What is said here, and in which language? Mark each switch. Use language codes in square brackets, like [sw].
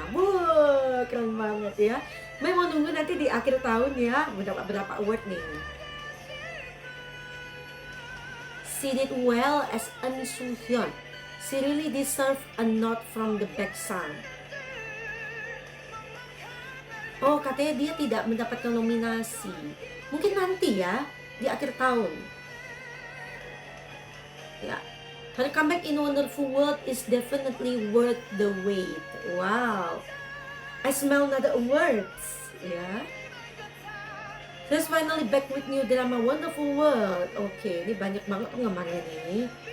[id] Wah, keren banget ya. Mai mau nunggu nanti di akhir tahun ya, berapa award nih. [en] She did well as Eun Soo Hyun. She really deserve a nod from the Baeksan. [id] Oh, katanya dia tidak mendapatkan nominasi. Mungkin nanti ya, di akhir tahun. [en] Ya, her comeback in Wonderful World is definitely worth the wait. Wow, I smell another awards. Ya. Let's finally back with new drama Wonderful World. Oke, [id] ini banyak banget penggemarnya nih.